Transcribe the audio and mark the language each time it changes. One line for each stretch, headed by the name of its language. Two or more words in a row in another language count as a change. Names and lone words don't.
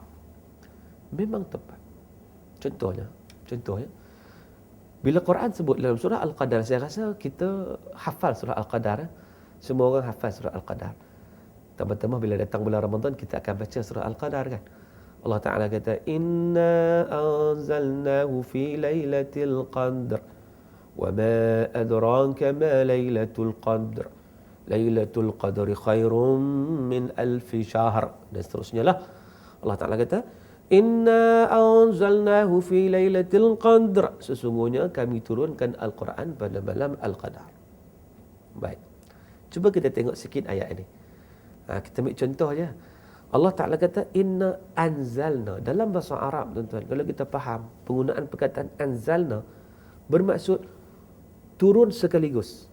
Malay: Memang tepat. Contohnya, bila Quran sebut dalam surah Al-Qadar, saya rasa kita hafal surah Al-Qadar. Semua orang hafal surah Al-Qadar. Tambah-tambah bila datang bulan Ramadan, kita akan baca surah Al-Qadar kan. Allah Ta'ala kata,
Arabic: إنا أنزلناه في ليلة القدر وما أدراك ما ليلة القدر ليلة القدر خير من ألف شهر.
Malay: Dan seterusnya lah. Allah Ta'ala kata,
Arabic: إنا أنزلناه في ليلة القدر.
Malay: Sesungguhnya kami turunkan Al-Quran pada malam Al-Qadar. Baik. Cuba kita tengok sikit ayat ini. Kita ambil contoh je. Allah Ta'ala kata,
Arabic: إنا أنزلنا.
Malay: Dalam bahasa Arab, tuan-tuan, kalau kita faham, penggunaan perkataan anzalna bermaksud turun sekaligus.